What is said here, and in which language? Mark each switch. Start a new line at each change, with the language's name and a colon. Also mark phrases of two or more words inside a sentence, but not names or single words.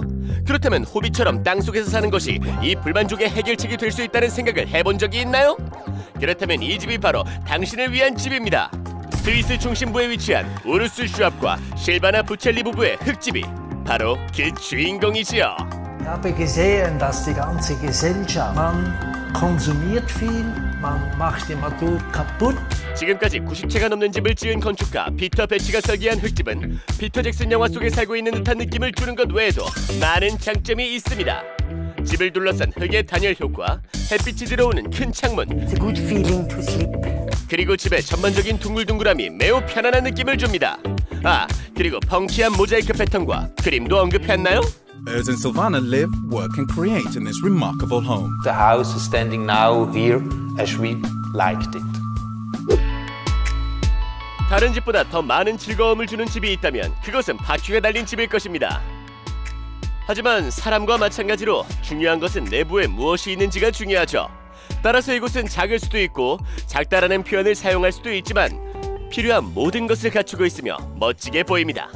Korean: 그렇다면 호빗처럼 땅속에서 사는 것이 이 불만족의 해결책이 될 수 있다는 생각을 해본 적이 있나요? 그렇다면 이 집이 바로 당신을 위한 집입니다. 스위스 중심부에 위치한 우르스 슈압과 실바나 부첼리 부부의 흙집이 바로 그 주인공이지요.
German: Ich habe gesehen, dass die ganze Gesellschaft, man konsumiert viel, man macht die Natur kaputt.
Korean: 지금까지 90채가 넘는 집을 지은 건축가 피터 베치가 설계한 흙집은 피터 잭슨 영화 속에 살고 있는 듯한 느낌을 주는 것 외에도 많은 장점이 있습니다. 집을 둘러싼 흙의 단열 효과, 햇빛이 들어오는 큰 창문,
English: It's a good feeling to sleep.
Korean: 그리고 집의 전반적인 둥글둥글함이 매우 편안한 느낌을 줍니다. 아, 그리고 펑키한 모자이크 패턴과 그림도 언급했나요?
English: Urs and Silvana live, work and create in this remarkable home. The house is standing now here as we liked it.
Korean: 다른 집보다 더 많은 즐거움을 주는 집이 있다면 그것은 바퀴가 달린 집일 것입니다. 하지만 사람과 마찬가지로 중요한 것은 내부에 무엇이 있는지가 중요하죠. 따라서 이곳은 작을 수도 있고 작다라는 표현을 사용할 수도 있지만 필요한 모든 것을 갖추고 있으며 멋지게 보입니다.